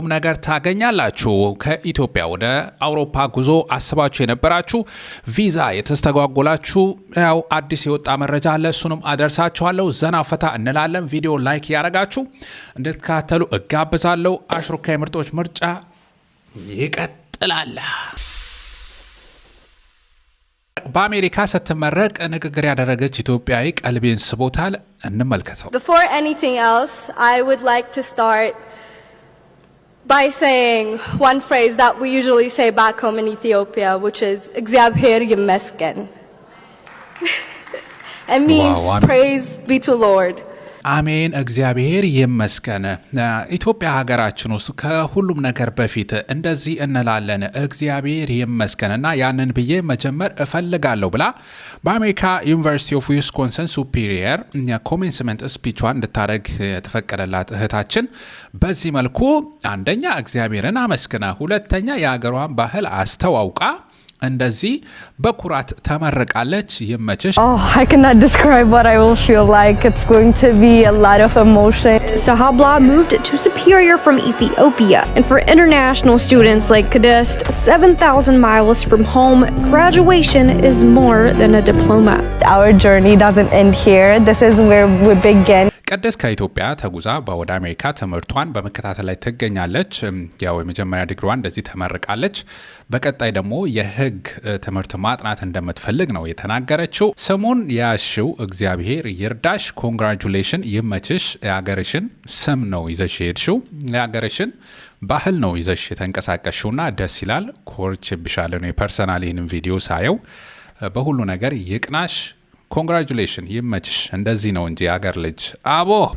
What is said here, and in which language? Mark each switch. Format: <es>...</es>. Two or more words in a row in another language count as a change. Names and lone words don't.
<am>ነገር ታገኛላችሁ። ከኢትዮጵያ ወደ አውሮፓ ጉዞ አስባችሁ የነበራችሁ ቪዛ የተስተጓጎላችሁ ያው አዲስ የወጣ መረጃ አለ፣ እሱንም አደርሳችኋለሁ። ዘና ፈታ እንላለን። ቪዲዮ ላይክ ያደረጋችሁ እንድትከታተሉ እጋብዛለሁ። አሽሩካ የምርጦች ምርጫ ይቀጥላል። በአሜሪካ ስትመረቅ ንግግር ያደረገች ኢትዮጵያዊ ቀልቤን ስቦታል። እንመልከተው።</am> <en>Before anything else, I would like to start by saying one phrase that we usually say back home in Ethiopia, which is</en> <am>እግዚአብሔር ይመስገን.</am> <en>It means praise be to Lord.</en> <am>አሜን፣ እግዚአብሔር ይመስገን። ኢትዮጵያ ሀገራችን ውስጥ ከሁሉም ነገር በፊት እንደዚህ እንላለን፣ እግዚአብሔር ይመስገንና ያንን ብዬ መጀመር እፈልጋለሁ ብላ በአሜሪካ ዩኒቨርሲቲ ኦፍ ዊስኮንሰን ሱፒሪየር</am> <en>commencement speech</en> <am>እንድታደርግ የተፈቀደላት እህታችን በዚህ መልኩ አንደኛ እግዚአብሔርን አመስግና፣ ሁለተኛ የሀገሯን ባህል አስተዋውቃ እንደዚህ በኩራት ተመረቃለች። ይመችሽ።</am> <en>I cannot describe what I will feel like. It's going to be a lot of emotion. Sahabla moved to Superior from Ethiopia, and for international students like Kadest, 7,000 miles from home, graduation is more than a diploma. Our journey doesn't end here. This is where we begin.</en> <am>ቅድስ ከኢትዮጵያ ተጉዛ ወደ አሜሪካ ትምህርቷን በመከታተል ላይ ትገኛለች። ያው የመጀመሪያ ዲግሪዋን እንደዚህ ተመርቃለች። በቀጣይ ደግሞ የሕግ ትምህርት ማጥናት እንደምትፈልግ ነው የተናገረችው። ስሙን ያሽው እግዚአብሔር ይርዳሽ። ኮንግራቹሌሽን፣ ይመችሽ። የሀገርሽን ስም ነው ይዘሽ ሄድሽው፣ የሀገርሽን ባህል ነው ይዘሽ የተንቀሳቀስሽውና ደስ ይላል። ኮርችብሻለሁ ነው ፐርሰናል። ይህንን ቪዲዮ ሳየው በሁሉ ነገር ይቅናሽ። ኮንግራቹሌሽን፣ ይመችሽ። እንደዚህ ነው እንጂ አገር ልጅ አቦ።</am>